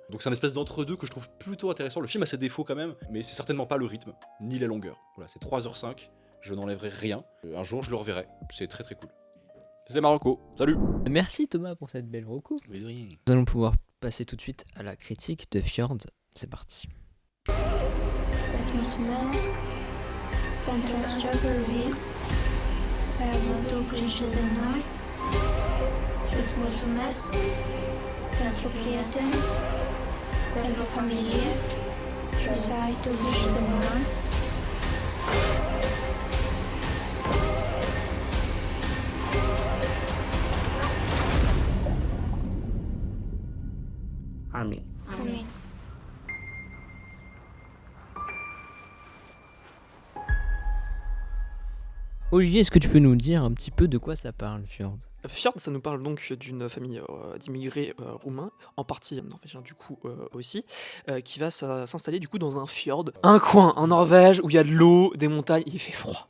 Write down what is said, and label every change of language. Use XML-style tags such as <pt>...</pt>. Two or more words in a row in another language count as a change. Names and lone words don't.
<fr>Donc c'est un espèce d'entre-deux que je trouve plutôt intéressant. Le film a ses défauts quand même, mais c'est certainement pas le rythme, ni la longueur. Voilà, c'est 3h05, je n'enlèverai rien. Un jour je le reverrai, c'est très très cool. C'était Marocco, salut. Merci Thomas pour cette belle reco. Mais de rien. Nous allons pouvoir passer tout de suite à la critique de Fjord. C'est parti.</fr> <ro>Het mulțumesc pentru această zi care a avut grijă de noi. Îți mulțumesc pentru prieteni, pentru familie și să ai tu grijă de noi. Amen. Amin.</ro> <fr>Olivier, est-ce que tu peux nous dire un petit peu de quoi ça parle, Fjord ? Fjord, ça nous parle donc d'une famille d'immigrés roumains, en partie norvégiens du coup aussi, qui va s'installer du coup dans un fjord, un coin en Norvège où il y a de l'eau, des montagnes, il fait froid.</fr>